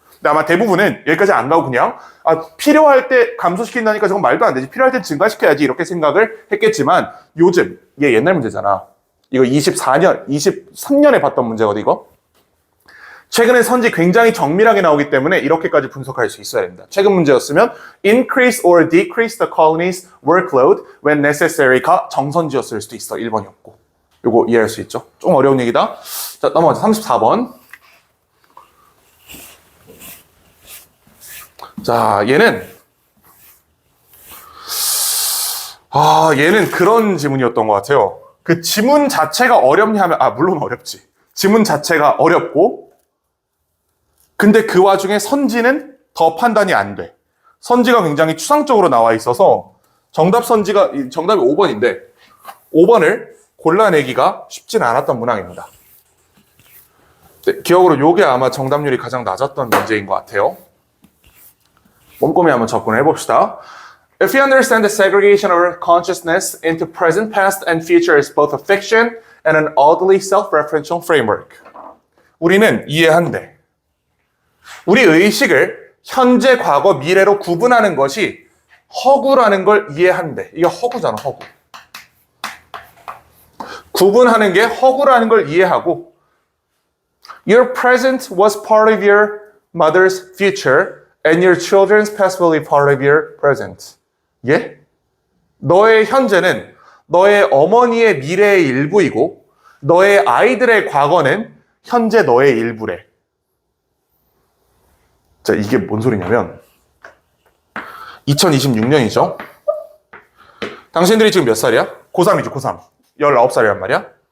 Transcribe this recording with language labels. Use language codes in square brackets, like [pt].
[ko] 근데 아마 대부분은 여기까지 안 가고 그냥 필요할 때 감소시킨다니까 저건 말도 안 되지. 필요할 때 증가시켜야지 이렇게 생각을 했겠지만 요즘 얘 옛날 문제잖아. 이거 23년에 봤던 문제거든 이거. 최근에 선지 굉장히 정밀하게 나오기 때문에 이렇게까지 분석할 수 있어야 됩니다. 최근 문제였으면 [en] increase or decrease the colony's workload when necessary가 [ko] 정선지였을 수도 있어. 1번이었고. 요거 이해할 수 있죠? 좀 어려운 얘기다. 자, 넘어가자. 34번. 자, 얘는 그런 지문이었던 것 같아요. 그 지문 자체가 어렵냐 하면 물론 어렵지. 지문 자체가 어렵고 근데 그 와중에 선지는 더 판단이 안 돼. 선지가 굉장히 추상적으로 나와 있어서 정답이 5번인데 5번을 골라내기가 쉽진 않았던 문항입니다. 기억으로 요게 아마 정답률이 가장 낮았던 문제인 것 같아요. 꼼꼼히 한번 접근을 해봅시다. [en] If you understand the segregation of consciousness into present, past, and future is both a fiction and an oddly self-referential framework. [ko] 우리는 이해한대. 우리 의식을 현재, 과거, 미래로 구분하는 것이 허구라는 걸 이해한대. 이게 허구잖아, 허구. 구분하는 게 허구라는 걸 이해하고 [en] Your present was part of your mother's future and your children's past will be part of your present. [ko] 예? 너의 현재는 너의 어머니의 미래의 일부이고 너의 아이들의 과거는 현재 너의 일부래. 자, 이게 뭔 소리냐면 2026년이죠. 당신들이 지금 몇 살이야? 고3이죠, 고3. 19살이란 말이야.